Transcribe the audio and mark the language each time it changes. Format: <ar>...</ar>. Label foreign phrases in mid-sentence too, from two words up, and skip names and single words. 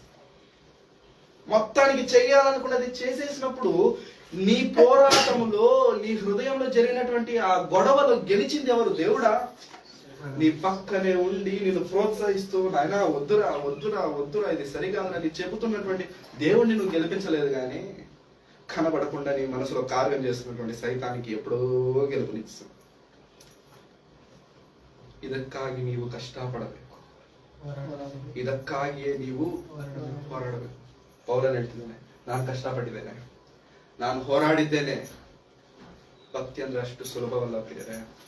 <te>మొత్తానికి చెయ్యాలనుకున్నది చేసేసినప్పుడు నీ పోరాటంలో, నీ హృదయంలో జరిగినటువంటి ఆ గొడవలు గెలిచింది ఎవరు? దేవుడా. నీ పక్కనే ఉండి నిన్ను ప్రోత్సహిస్తూ నాయనా వద్దురా వద్దురా వద్దురా ఇది సరికాదని చెబుతున్నటువంటి దేవుడిని నువ్వు గెలిపించలేదు, కానీ కనబడకుండా నీ మనసులో కార్యం చేస్తున్నటువంటి సైతానికి ఎప్పుడో గెలుపునిస్తావు.</te> <kn>ಇದಕ್ಕಾಗಿ ನೀವು ಕಷ್ಟಪಡಬೇಕು, ಇದಕ್ಕಾಗಿಯೇ ನೀವು ಹೋರಾಡಬೇಕು. ಪೌಲನು ಹೇಳ್ತಿದ್ದಾನೆ, ನಾನು ಕಷ್ಟಪಟ್ಟಿದ್ದೇನೆ, ನಾನು ಹೋರಾಡಿದ್ದೇನೆ. ಭಕ್ತಿ ಅಂದ್ರೆ ಅಷ್ಟು ಸುಲಭವಲ್ಲ ಪ್ರಿಯರೇ.</kn>